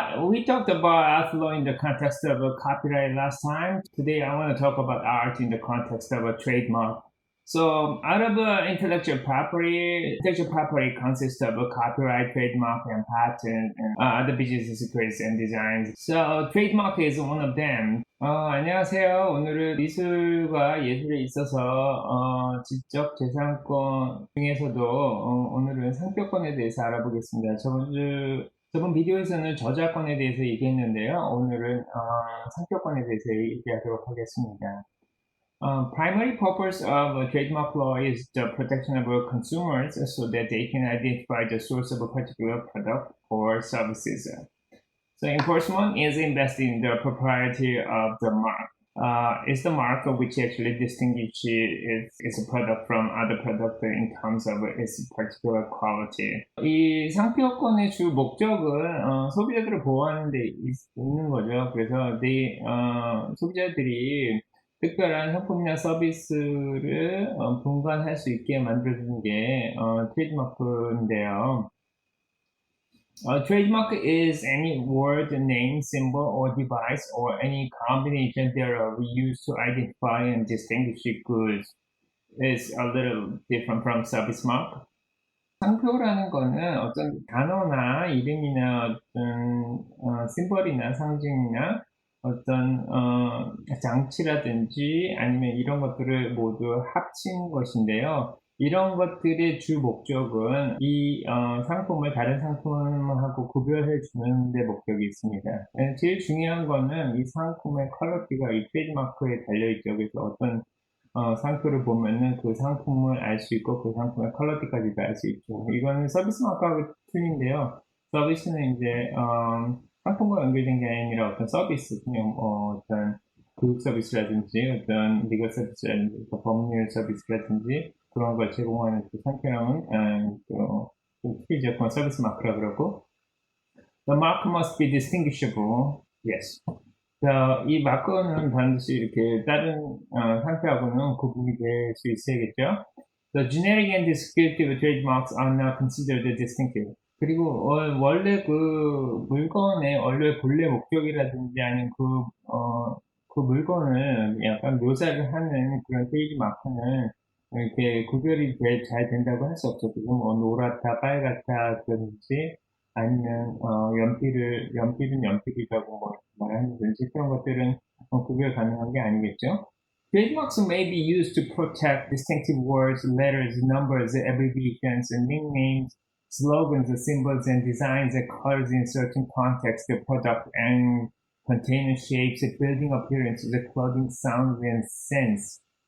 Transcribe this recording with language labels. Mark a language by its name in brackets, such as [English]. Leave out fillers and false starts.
[English] We talked about art law in the context of a copyright last time. Today I want to talk about art in the context of a trademark. So out of intellectual property consists of a copyright, trademark, and patent, and other business secrets and designs. So trademark is one of them. [Korean] 안녕하세요. 오늘은 미술과 예술에 있어서 지적 재산권 중에서도 오늘은 상표권에 대해서 알아보겠습니다. 저번 비디오에서는 저작권에 대해서 얘기했는데요. 오늘은 상표권에 대해서 얘기하도록 하겠습니다. [English] Primary purpose of trademark law is the protection of consumers so that they can identify the source of a particular product or services. So enforcement is invested in the propriety of the mark. It's the mark which actually distinguishes its product from other product in terms of its particular quality. [Korean] 이 상표권의 주 목적은 소비자들을 보호하는 데 있는 거죠. 그래서 소비자들이 특별한 상품이나 서비스를 분간할 수 있게 만들어주는 게 트레이드마크인데요. [English] Trademark is any word, name, symbol, or device, or any combination thereof used to identify and distinguish goods. It's a little different from service mark. [Korean] 상표라는 거는 어떤 단어나 이름이나 어떤 심벌이나 상징이나 어떤 장치라든지 아니면 이런 것들을 모두 합친 것인데요. 이런 것들의 주 목적은 이 상품을 다른 상품하고 구별해 주는 데 목적이 있습니다. 제일 중요한 거는 이 상품의 퀄리티가 이 트레이드마크에 달려있죠. 그래서 어떤 상표를 보면은 그 상품을 알 수 있고 그 상품의 퀄리티까지도 알 수 있죠. 이거는 서비스 마크하고 틀린데요. 서비스는 이제 상품과 연결된 게 아니라 어떤 서비스, 그냥 어떤 교육 서비스라든지 어떤 리거 서비스라든지 법률 서비스라든지 그런 걸 제공하는 그 상표랑은 틀리죠. 그건 서비스 마크라고 그러고 [English] The mark must be distinguishable. Yes. [Korean] 이 마크는 반드시 이렇게 다른 상표하고는 구분이 될 수 있어야겠죠. [English] The generic and descriptive trademarks are not considered distinctive. [Korean] 그리고 원래 그 물건의 원래 본래 목적이라든지 아니면 그 물건을 약간 묘사를 하는 그런 트레이드마크는 이렇게 구별이 잘 된다고 할 수 없죠. 그리고 뭐 노랗다, 빨갛다 그런지 아니면 연필은 연필이라고 뭐 말하는지 그런 것들은 구별 가능한 게 아니겠죠. [English] Trademarks may be used to protect distinctive words, letters, numbers, abbreviations, and nicknames, slogans, symbols, and designs that colors in certain contexts, the product and container shapes, building appearances, clothing sounds, and scents.